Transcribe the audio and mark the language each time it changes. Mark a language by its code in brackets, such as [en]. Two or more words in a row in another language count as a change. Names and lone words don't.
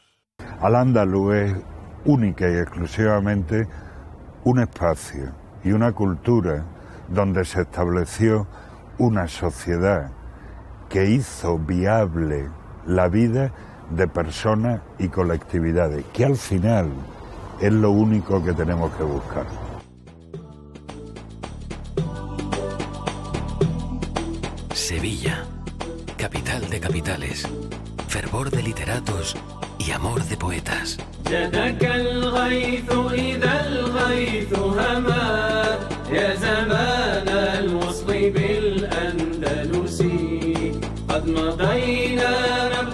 [es] Al-Ándalus es única y exclusivamente un espacio y una cultura donde se estableció una sociedad que hizo viable la vida de personas y colectividades, que al final es lo único que tenemos que buscar. Sevilla, capital de capitales, fervor de literatos y amor de poetas. [ar] جدك الغيث إذا الغيث هما يا زمان الوصل بالأندلس قد مضينا